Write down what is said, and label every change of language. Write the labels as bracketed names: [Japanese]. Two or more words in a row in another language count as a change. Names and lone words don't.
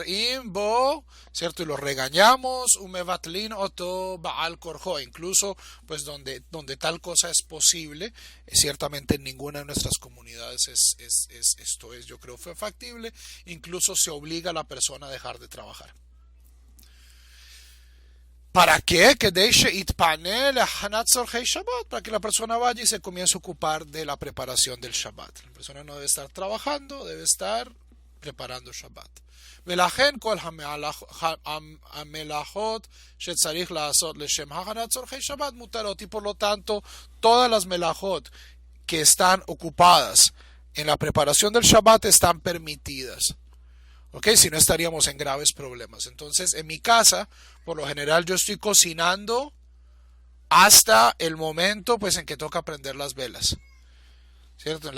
[Spanish] Y lo regañamos, incluso pues donde tal cosa es posible, ciertamente en ninguna de nuestras comunidades esto es, yo creo, fue factible, incluso se obliga a la persona a dejar de trabajar. ¿Para qué? Para que la persona vaya y se comience a ocupar de la preparación del Shabbat. La persona no debe estar trabajando, debe estar preparando Shabbat. [Hebrew] ולכן כל המלאכות שצריך לעשות לשם הכנת צורכי שבת מותרות, [Spanish] y por lo tanto todas las melajot que están ocupadas en la preparación del Shabbat están permitidas. ¿Ok? Si no, estaríamos en graves problemas. Entonces, en mi casa, por lo general, yo estoy cocinando hasta el momento pues en que toca prender las velas, ¿cierto?